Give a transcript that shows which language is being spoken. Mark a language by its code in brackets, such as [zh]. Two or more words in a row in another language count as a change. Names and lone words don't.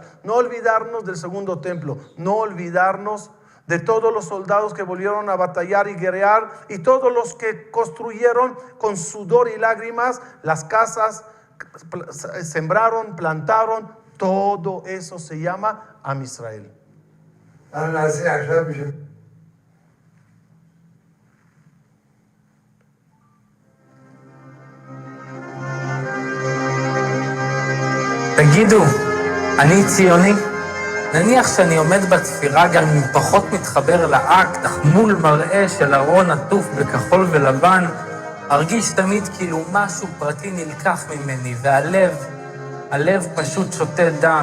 [es] No olvidarnos del segundo templo. No olvidarnos de todos los soldados que volvieron a batallar y guerrear y todos los que construyeron con sudor y lágrimas las casas, sembraron, plantaron. Todo eso se llama [he] עם ישראל. תגידו, אני ציוני? נניח שאני עומד בתפירה גם אם פחות מתחבר לאקט, אך מול מראה של ארון עטוף בכחול ולבן, ארגיש תמיד כאילו משהו פרטי נלקח ממני, הלב פשוט שותה דם.